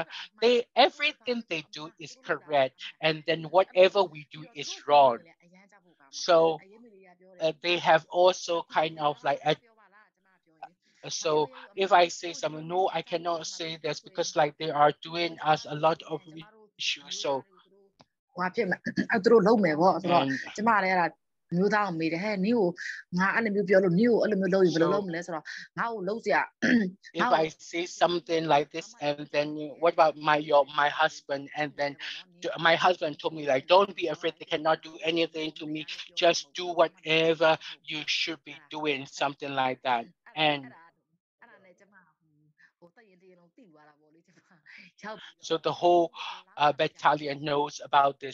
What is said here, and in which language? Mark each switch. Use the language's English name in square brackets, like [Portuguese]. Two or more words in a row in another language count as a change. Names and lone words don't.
[English] Everything they do is correct, and then whatever we do is wrong. So they have also kind of like so if I say something, no, I cannot say this because like they are doing us a lot of issues. So [Burmese] ဟိုဖြစ်မှာသူတို့လုံးမယ်ပေါ့ဆိုတော့ [English] and [Burmese] ကျမလည်းအဲ့ဒါမျိုးသားကိုမေးတယ်ဟဲ့နင်းကိုငါအဲ့လိုမျိုးပြောလို့နင်းကိုအဲ့လိုမျိုးလုပ်ရင်ဘယ်လိုလုပ်မလဲဆိုတော့ငါ့ကိုလုံးစရာ [English] if I say something like this and then what about my husband, and then my husband told me like, don't be afraid, they cannot do anything to me, just do whatever you should be doing, something like that. And so the whole battalion knows about this.